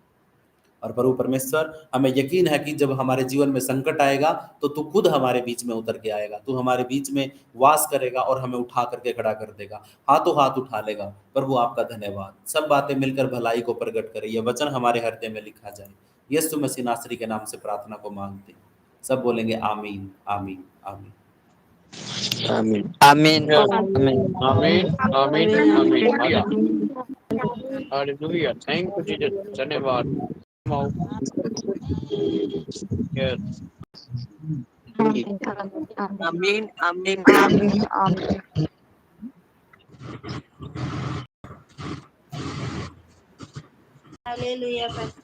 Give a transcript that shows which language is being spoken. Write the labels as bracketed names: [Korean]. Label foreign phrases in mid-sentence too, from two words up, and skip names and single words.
[Hindi] और प्रभु परमेश्वर, हमें यकीन है कि जब हमारे जीवन में संकट आएगा, तो तू खुद हमारे बीच में उतर के आएगा, तू हमारे बीच में वास करेगा और हमें उठा करके खड़ा कर देगा, हाथों हाथ उठा लेगा। प्रभु आपका धन्यवाद। सब बातें मिलकर भलाई को प्रकट करे, यह वचन हमारे हृदय में लिखा जाए। यीशु मसीह नासरी के नाम से प्रार्थना को मांगते हैं। सब बोलेंगे आमीन, आमीन, आमीन। [English] Amin. Amin. Yes. Amin. Amin. Amin. Amin. Yeah. Hallelujah. Thank you, Jesus. धन्यवाद. Yes. Amin. Amin. Hallelujah.